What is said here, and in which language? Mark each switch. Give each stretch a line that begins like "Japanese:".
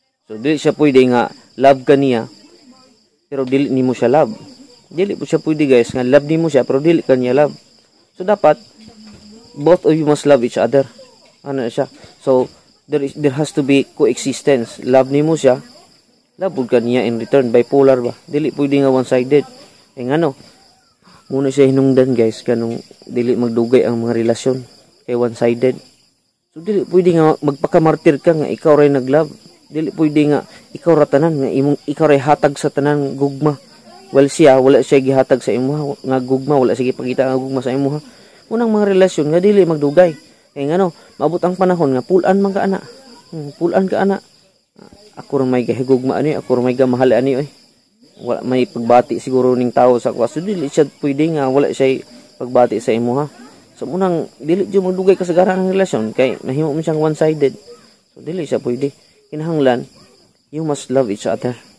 Cebuano: So dili siya pwede nga love ka niya pero dili nimo siya love. Dili po siya pwede guys nga love nimo siya pero dili ka niya love.
English: So dapat both of you must love each other.
Cebuano: Ano siya?
English: So there has to be coexistence.
Cebuano: Love nimo siya, love ka niya in return. Bipolar ba? Dili pwede nga one-sided. Eh ngano? Muna siya hinungdan guys kanong dili magdugay ang mga relasyon kay one-sided. So dili pwede nga magpakamartir ka nga ikaw ray naglove. Dili pwede nga ikaw ra tanan nga imong ikaw ray hatag sa tanan gugma. Well siya wala siya gihatag sa imo nga gugma, wala siya gipakita nga gugma sa imo. Unang mga relasyon nga dili magdugay. Kay ngano, maabot ang panahon nga pulan man ka ana. Pulan ka ana. Ako ra may gahigugma ani, ako ra may gamahal ani oy. Wala may pagbati siguro ning tawo sa kwa. So dili siya pwede nga wala siya pagbati sa imo ha. So munang dili jud magdugay kasagaran ang relasyon kay nahimo man siyang one-sided. So dili siya pwede. Kinahanglan
English: you must love each other.